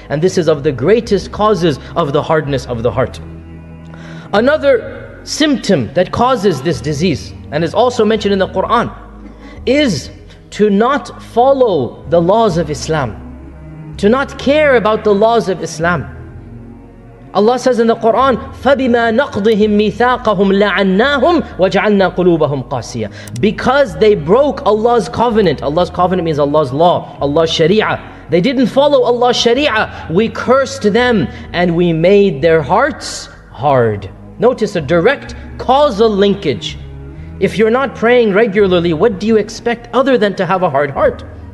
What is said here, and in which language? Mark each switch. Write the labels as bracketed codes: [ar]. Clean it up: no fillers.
[en] And this is of the greatest causes of the hardness of the heart. Another symptom that causes this disease, and is also mentioned in the Quran, is to not follow the laws of Islam, to care about the laws of Islam. Allah says in the Quran, [ar] فَبِمَا نَقْضِهِمْ مِيثَاقَهُمْ لَعَنَّاهُمْ وَجَعَلْنَا قُلُوبَهُمْ قَاسِيَةً. [en] Because they broke Allah's covenant. Allah's covenant means Allah's law, Allah's sharia. They didn't follow Allah's sharia. We cursed them and we made their hearts hard. Notice a direct causal linkage. If you're not praying regularly, what do you expect other than to have a hard heart?